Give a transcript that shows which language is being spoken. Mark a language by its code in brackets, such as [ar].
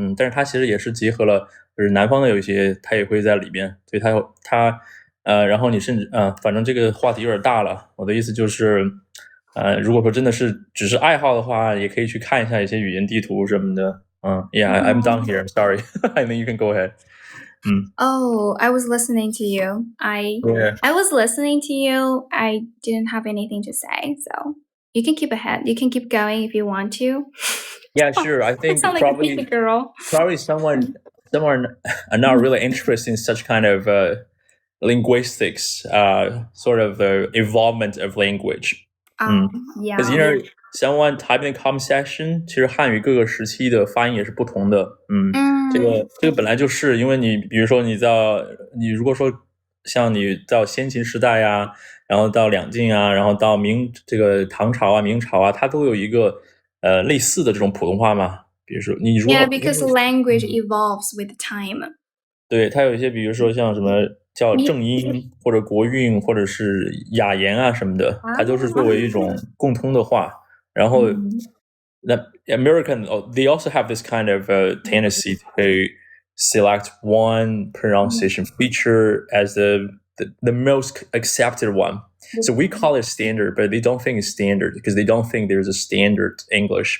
[zh] 但是它其实也是结合了，就是南方的有一些，它也会在里边，所以它然后你甚至反正这个话题有点大了，我的意思就是。如果说真的是只是爱好的话，也可以去看一下一些语言地图什么的。 [en] Yeah, I'm done here. I'm sorry. I mean, you can go ahead. Oh, I was listening to you. I was listening to you. I didn't have anything to say, so you can keep ahead. You can keep going if you want to. Yeah, sure. I think sound like a baby girl. Probably someone are not really interested in such kind of linguistics, sort of the evolvement of language. Yeah. Because someone typing in the comment section， [zh] 其实汉语各个时期的发音也是不同的。这个本来就是因为你，比如说你如果说像你到先秦时代呀，然后到两晋啊，然后到这个唐朝啊、明朝啊，它都有一个类似的这种普通话嘛。比如说你如果 [en] Yeah, because language evolves with time. [zh] 对，它有一些，比如说像什么叫正音或者国韵或者是雅言啊什么的，它都是作为一种共通的话。然后，那 [en] American they also have this kind of tendency to select one pronunciation feature as the most accepted one. So we call it standard, but they don't think it's standard because they don't think there's a standard English.